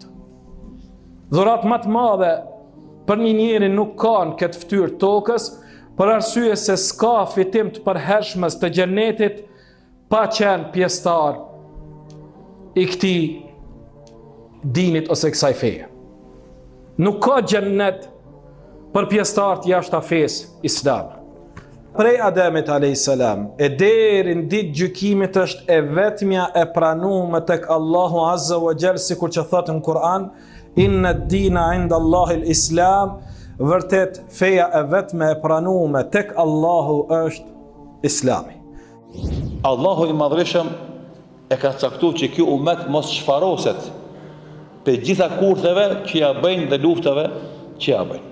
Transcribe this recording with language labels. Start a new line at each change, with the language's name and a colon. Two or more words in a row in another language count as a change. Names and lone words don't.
Albanian: Dhuratë më të madhe për një njeri nuk kanë këtë ftyrë tokës, për arsye se s'ka fitim të përhershmës të xhenetit pa qenë pjesëtar i këtij dinit ose kësaj feje. Nuk ka xhenet për pjesëtar të jashtë fesë islam. Prej Ademit a.s. e deri në ditë gjykimit është e vetmja e pranuar tek Allahu
Arabic: عز وجل,
Albanian: sikur që thotë në Kur'an,
Arabic: إن الدين عند الله الإسلام,
Albanian: vërtet feja e vetme e pranuar tek Allahu është Islami. Allahu i Madhreshëm e ka caktuar që ky ummet mos çfaroset pe gjitha kurtheve që ja bëjnë dhe luftave që ja bëjnë.